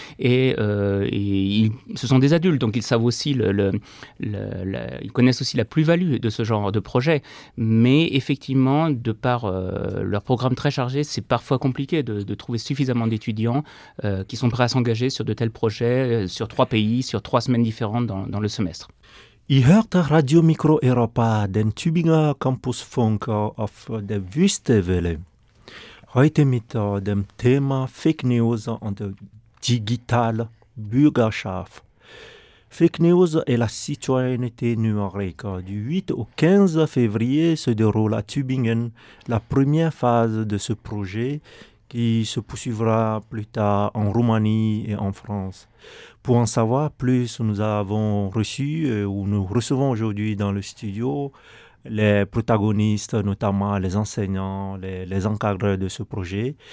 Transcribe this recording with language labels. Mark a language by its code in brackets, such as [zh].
[fr] Ce sont des adultes, donc ils savent aussi ils connaissent aussi la plus-value de ce genre de projet, mais effectivement, de par leur programme très chargé, c'est parfois compliqué de trouver suffisamment d'étudiants qui sont prêts à s'engager sur de tels projets, sur trois pays, sur trois semaines différentes dans le semestre. [de] Ihr hört Radio Mikro Europa, den Tübinger Campusfunk auf der Wüstewelle. Heute mit dem Thema Fake News und digitale Bürgerschaft. [fr] Fake News et la citoyenneté numérique. Du 8 au 15 février se déroule à Tübingen la première phase de ce projet qui se poursuivra plus tard en Roumanie et en France. Pour en savoir plus, nous avons reçu ou nous recevons aujourd'hui dans le studio les protagonistes, notamment les enseignants, les encadreurs de ce projet.